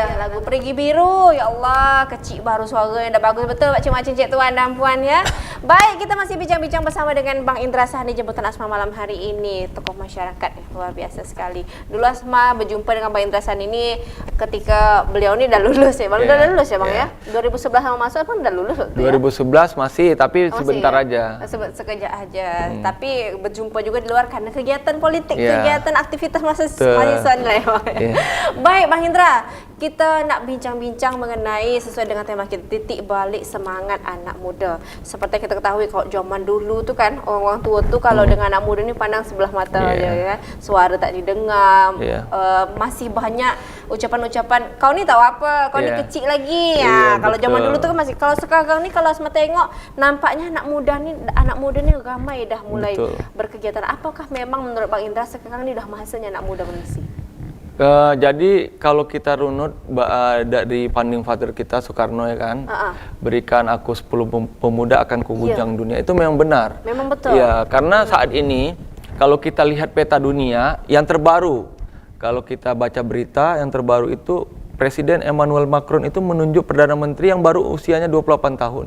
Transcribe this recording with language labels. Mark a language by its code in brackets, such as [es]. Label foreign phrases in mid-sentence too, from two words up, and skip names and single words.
[ms] lagu Perigi Biru. Ya Allah, kecil baru suara yang dah bagus betul Pak Cik Mak Cik tuan dan puan ya. Baik, kita masih bincang-bincang bersama dengan Bang Indra Sahni jemputan Asma malam hari ini. Tokoh masyarakat luar biasa sekali. Dulu Asma berjumpa dengan Bang Indra Sahni ini ketika beliau ini dah lulus ya. Baru dah lulus ya Bang ya. 2011 sama masuk pun dah lulus waktu 2011 masih, tapi sebentar aja. Sekejap aja. Tapi berjumpa juga di luar karena kegiatan politik, kegiatan aktivitas mahasiswa lah ya Bang. Baik Bang Indra, kita nak bincang-bincang mengenai sesuai dengan tema kita, titik balik semangat anak muda. Seperti kita ketahui kalau zaman dulu tu kan orang tua tu kalau dengan anak muda ni pandang sebelah mata aja ya. Suara tak didengar. Masih banyak ucapan-ucapan kau ni tahu apa, kau ni kecil lagi. Kalau zaman dulu tu kan masih, kalau sekarang ni kalau Asma tengok nampaknya anak muda ni ramai dah mulai berkegiatan. Apakah memang menurut Bang Indra sekarang ni dah masanya anak muda mengisi? Jadi kalau kita runut dari [en] founding father [ms] kita Soekarno ya kan, berikan aku 10 pemuda akan kugujang dunia, itu memang benar. Memang betul. Ya, karena saat ini kalau kita lihat peta dunia yang terbaru, kalau kita baca berita yang terbaru itu Presiden Emmanuel Macron itu menunjuk Perdana Menteri yang baru usianya 28 tahun.